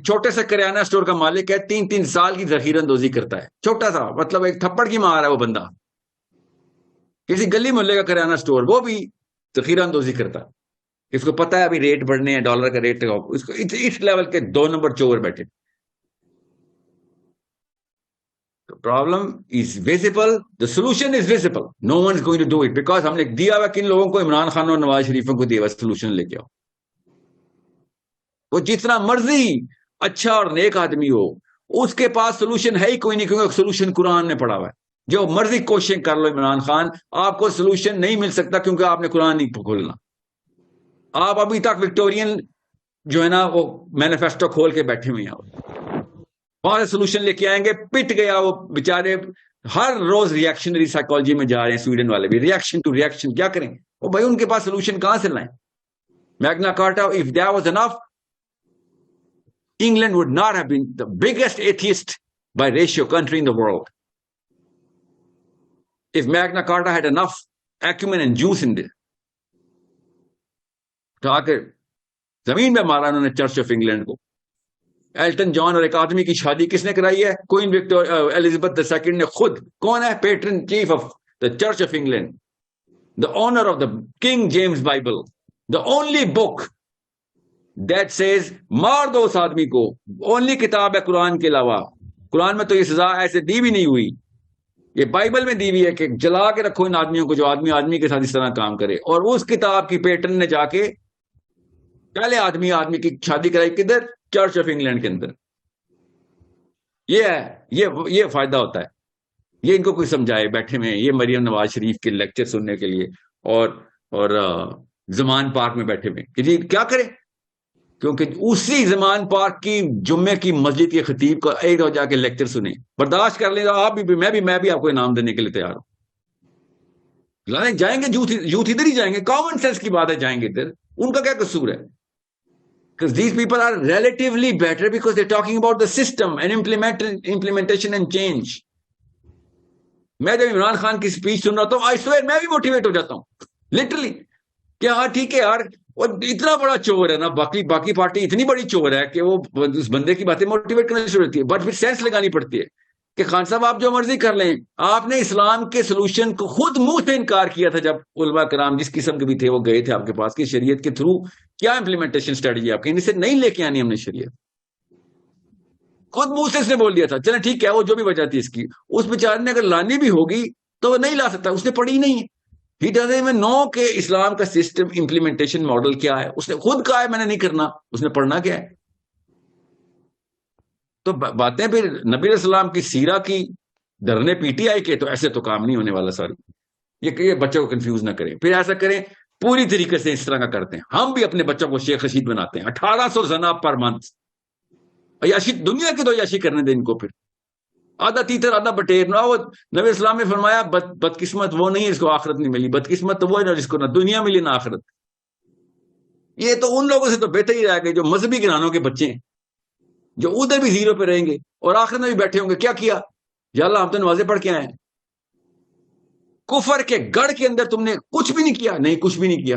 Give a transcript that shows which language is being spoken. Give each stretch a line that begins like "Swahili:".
Urdu: چھوٹے سے کریانہ اسٹور کا مالک ہے, 3 سال کی ذخیرہ اندوزی کرتا ہے. چھوٹا سا, مطلب ایک تھپڑ کی مار ہے وہ بندہ. کسی گلی محلے کا کریانہ اسٹور, وہ بھی ذخیرہ اندوزی کرتا ہے. اس کو پتا ہے ابھی ریٹ بڑھنے ہیں, ڈالر کا ریٹ, اس کو اس لیول کے 2 نمبر چور بیٹھے.
English: The problem is visible, the solution is visible. No one is going to do it because
Urdu: ہم نے دیا ہوا کن لوگوں کو, عمران خان اور نواز شریفوں کو دیا ہوا سولوشن لے کے آؤ. وہ جتنا مرضی اچھا اور نیک آدمی ہو, اس کے پاس سولوشن ہے ہی کوئی نہیں, کیونکہ سولوشن قرآن میں پڑا ہوا ہے. جو مرضی کوشش کر لو عمران خان, آپ کو سولوشن نہیں مل سکتا, کیونکہ آپ نے قرآن نہیں کھولنا. آپ ابھی تک وکٹورین جو ہے نا وہ مینیفیسٹو کھول کے بیٹھے ہوئے ہیں, وہاں سے سولوشن لے کے آئیں گے. پٹ گیا وہ بیچارے, ہر روز ریئیکشنری سائیکالوجی میں جا رہے ہیں. سویڈن والے بھی ریئیکشن ٹو ریئیکشن, کیا کریں وہ بھائی, ان کے پاس سولوشن کہاں سے لائیں؟ میگنا کارٹا,
English: if that was enough, England would not have been the biggest atheist by ratio country in the world. If Magna Carta had enough acumen and juice in there.
Urdu: تو آ کے زمین پہ مارا انہوں نے چرچ آف انگلینڈ کو. ایلٹن جان اور ایک آدمی کی شادی کس نے کرائی ہے؟ کوئین ایلزابتھ II نے خود. کون ہے؟
English: patron chief of the Church of England, the honour of the King James Bible, the only book that says
Urdu: مار دو اس آدمی کو. اونلی کتاب ہے قرآن کے علاوہ. قرآن میں تو یہ سزا ایسے دی بھی نہیں ہوئی, یہ بائبل میں دی ہوئی ہے کہ جلا کے رکھو ان آدمیوں کو جو آدمی کے ساتھ اس طرح کام کرے. اور اس کتاب کی پیٹرن نے جا کے پہلے آدمی کی شادی کرائی کدھر؟ چرچ آف انگلینڈ کے اندر. یہ ہے, یہ فائدہ ہوتا ہے. یہ ان کو کوئی سمجھائے بیٹھے میں, یہ مریم نواز شریف کے لیکچر سننے کے لیے, اور زمان پارک میں بیٹھے ہوئے کہ جی کیا کریں, کیونکہ اسی زمان پارک کی جمعے کی مسجد کے خطیب کو ایک روز جا کے لیکچر سنیں. برداشت کر لیں آپ بھی, میں بھی آپ کو انعام دینے کے لیے تیار ہوں. جائیں گے یوتھ ادھر ہی جائیں گے, کامن سینس کی بات ہے, جائیں گے ادھر. ان کا کیا قصور ہے؟
English: Because these people are relatively better because they're talking about the system and implementation and change.
Urdu: میں جب عمران خان کی سپیچ سن رہا ہوں,
English: I swear
Urdu: میں بھی موٹیویٹ ہو جاتا ہوں لٹرلی, کہ ہاں ٹھیک ہے یار, وہ اتنا بڑا چور ہے نا, باقی پارٹی اتنی بڑی چور ہے کہ وہ اس بندے کی باتیں موٹیویٹ کرنے شروع ہوتی ہے. بٹ پھر سینس لگانی پڑتی ہے کہ خان صاحب آپ جو مرضی کر لیں, آپ نے اسلام کے سولوشن کو خود منہ سے انکار کیا تھا جب علماء کرام جس قسم کے بھی تھے وہ گئے تھے آپ کے پاس کہ شریعت کے تھرو کیا امپلیمنٹیشن اسٹریٹجی آپ کی, ان سے نہیں لے کے آنی ہم نے شریعت. خود منہ سے اس نے بول دیا تھا, چلیں ٹھیک ہے وہ جو بھی وجہ تھی اس کی, اس بیچارے نے اگر لانی بھی ہوگی تو وہ نہیں لا سکتا, اس نے پڑھی نہیں ہے.
English: He doesn't even know
Urdu: کہ اسلام کا سسٹم امپلیمنٹیشن ماڈل کیا ہے. اس نے خود کہا ہے میں نے نہیں کرنا, اس نے پڑھنا کیا ہے؟ تو باتیں پھر نبی علیہ السلام کی سیرہ کی دھرنے PTI کے, تو ایسے تو کام نہیں ہونے والا. ساری یہ بچوں کو کنفیوز نہ کریں. پھر ایسا کریں پوری طریقے سے اس طرح کا کرتے ہیں. ہم بھی اپنے بچوں کو شیخ رشید بناتے ہیں, 1800 زنا پر منتھ. عیاشی دنیا کی تو عیاشی کرنے دیں ان کو. پھر آدھا تیتر آدھا بٹیر نہ. وہ نبی اسلام نے فرمایا بدقسمت وہ نہیں ہے جس کو آخرت نہیں ملی, بدقسمت تو وہ ہے جس کو نہ دنیا ملی نہ آخرت. یہ تو ان لوگوں سے تو بہتر ہی رہ گئے جو مذہبی گھرانوں کے بچے ہیں, جو ادھر بھی زیرو پہ رہیں گے اور آخرت میں بھی بیٹھے ہوں گے. کیا کیا؟ یا اللہ ہم تو نمازیں پڑھ کے آئے ہیں. کفر کے گڑھ کے اندر تم نے کچھ بھی نہیں کیا. نہیں, کچھ بھی نہیں کیا.